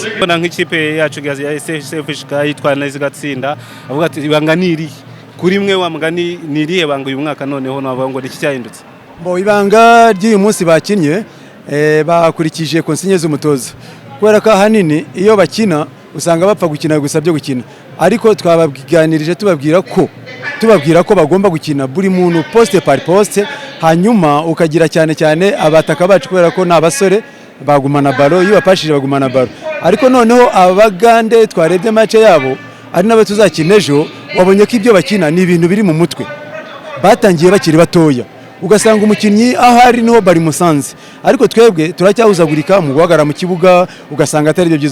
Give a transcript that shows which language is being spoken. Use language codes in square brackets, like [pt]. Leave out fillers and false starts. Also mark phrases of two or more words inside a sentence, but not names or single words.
[rw] Nk'ikipe yacu ya CFJK yitwara neza igatsinda, avuga ati ibanga niri kuri mwe wa mugani nirihe banga uyu mwaka noneho navuga ngo iki cyahindutse? Ibanga ry'uyu munsi bakinye bakurikije konsigne z'umutoza, kubera ko ahanini iyo bakina usanga bapfa gukina gusa byo gukina, ariko twabaganirije tubabwira ko bagomba gukina buri muntu [fr] poste par poste, [rw] hanyuma ukagira cyane abataka bacu kubera ko n'abasore bagumana baro, iyo bapashije bagumana baro. Ariko noneho Abagande twarebye match yabo ari nabo tuzakina ejo, wabonye ko ibyo bakina ni ibintu biri mu mutwe, batangiye bakiri batoya, ugasanga umukinnyi aho ari niho bari musanze, ariko twebwe turacyahuzagurika mu guhagarara mu kibuga, ugasanga atari byo byiza.